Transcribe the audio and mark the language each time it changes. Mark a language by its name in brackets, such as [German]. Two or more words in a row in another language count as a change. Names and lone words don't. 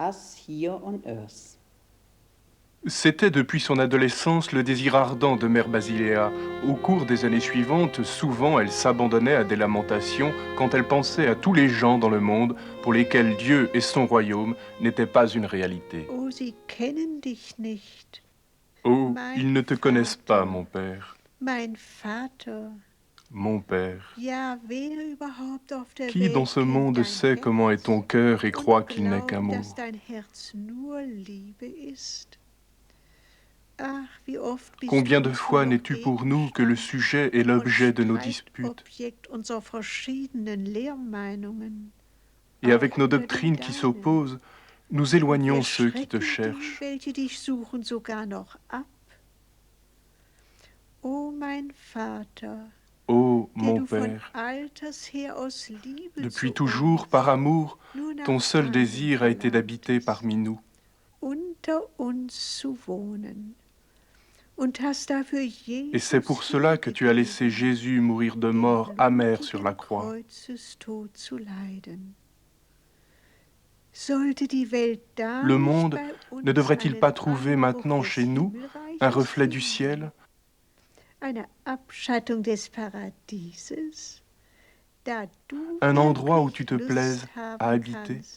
[French] C'était depuis son adolescence le désir ardent de Mère Basiléa. Au cours des années suivantes, souvent elle s'abandonnait à des lamentations quand elle pensait à tous les gens dans le monde pour lesquels Dieu et son royaume n'étaient pas une réalité. [German] Oh, sie kennen dich nicht. [French] Oh, ils ne te connaissent pas, mon père. [German] Mein Vater. [French] Mon père. [German] Ja, wer überhaupt auf der [French] Qui dans [German] Welt [French] ce [German] kennt [French] monde [German] dein [French] sait comment est ton cœur et [German] Herz [French] croit [German] und [French] qu'il n'est qu'un [German] glaubt, [French] mot? [German] dass dein Herz nur Liebe ist? Ach, wie oft bist [French] Combien [German] du [French] de [German] uns [French] fois [German] nur [French] n'es-tu pour nous que le sujet et l'objet de nos disputes? [German] Objekt unserer verschiedenen Lehrmeinungen. [French] Et avec [German] Auch [French] nos [German] unter [French] doctrines [German] den [French] qui [German] deinen. [French] s'opposent, nous éloignons ceux qui te cherchent. [German] Die, welche dich suchen, sogar noch ab. O mein Vater, [French] Ô [German] der [French] mon [German] du von [French] Père, [German] alters her aus Liebe [French] depuis [German] zu [French] toujours, [German] uns [French] par amour, [German] nur nach [French] ton seul [German] einem [French] désir a été d'habiter [German] verlangtest, [French] parmi nous. [German] unter uns zu wohnen. Und hast dafür [French] Et c'est pour cela que tu as laissé Jésus mourir de mort amère sur la croix. Le monde ne devrait-il pas trouver maintenant chez nous un reflet du ciel, un endroit où tu te plaises à habiter?